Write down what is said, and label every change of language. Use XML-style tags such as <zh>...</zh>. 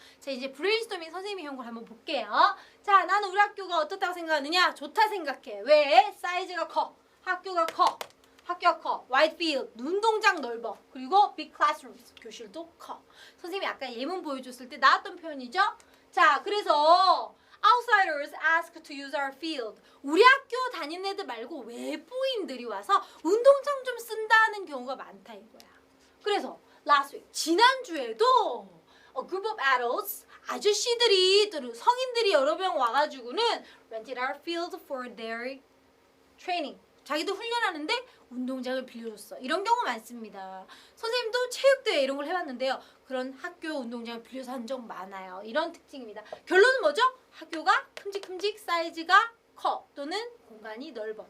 <ko>자, 이제 브레인스토밍 선생님의 형국을 한번 볼게요. 자, 나는 우리 학교가 어떻다고 생각하느냐? 좋다 생각해. 왜? 사이즈가 커. 학교가 커.</ko> <en>wide field,</en> <ko>운동장 넓어. 그리고</ko> <en>big classrooms,</en> <ko>교실도 커. 선생님이 아까 예문 보여줬을 때 나왔던 표현이죠? 자, 그래서</ko> <en>outsiders ask to use our field.</en> <ko>우리 학교 다니는 애들 말고 외부인들이 와서 운동장 좀 쓴다는 경우가 많다 이거야. 그래서</ko> <en>last week,</en> <ko>지난주에도</ko> <en>a group of adults,</en> <ko>아저씨들이, 성인들이 여러 명 와가지고는</ko> <en>rented our field for their training.</en> <ko>자기도 훈련하는데 운동장을 빌려줬어. 이런 경우 많습니다. 선생님도 체육대회 이런 걸 해봤는데요. 그런 학교 운동장을 빌려서 한 적 많아요. 이런 특징입니다. 결론은 뭐죠? 학교가 큼직큼직 사이즈가 커 또는 공간이 넓어.</ko>